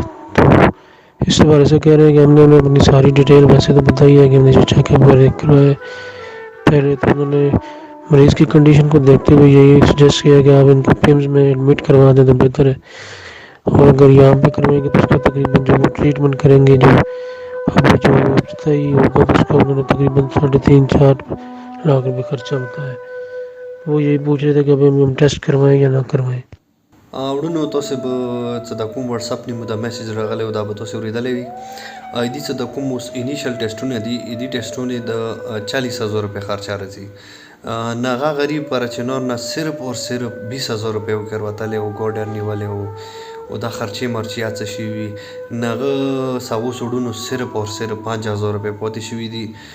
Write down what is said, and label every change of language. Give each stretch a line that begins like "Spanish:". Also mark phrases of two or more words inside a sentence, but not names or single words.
Urdu: تو اس بارے سے کہہ رہے ہیں کہ ہمنے انہیں اپنی ساری ڈیٹیل ویسے تو بتائی ہے کہ ہمنے جو چیک اپ کروایا پہلے، تو انہوں نے مریض کی کنڈیشن کو دیکھتے ہوئے یہی سجیسٹ کیا کہ آپ انکو پمز میں ایڈمٹ کروا دیں تو بہتر ہے، اور اگر یہاں پہ کروائیں گے تو اسکا تقریباً جو وہ ٹریٹمنٹ کریں گے جو ابھی جو صحیح ہوگا تو اسکا انہوں نے تقریباً 3.5-4 لاکھ روپے خرچہ بتایا. وہ یہی پوچھ رہے تھے کہ ابھی ہم ٹیسٹ کروائیں یا نہ کروائیں.
Pashto: وروڼو تاسو به څه د کوم واتساپ نیمو د میسیج راغلی و دا به تاسو اورېدلی وي دې څه د کوم اوس انیشل ټیسټونه دي دې ټیسټونه د 40,000 روپے خرچه راځي نه هغه غریب پاراچینار نه
Urdu: صرف اور صرف
Pashto: 20,000 روپے وکړوتلی و ګوډر نیولی و او دا خرچې مرچې څه شوي وي نه هغه ساوو سوډونو
Urdu: صرف اور صرف
Pashto: 5,000 روپے پاتې شوي دي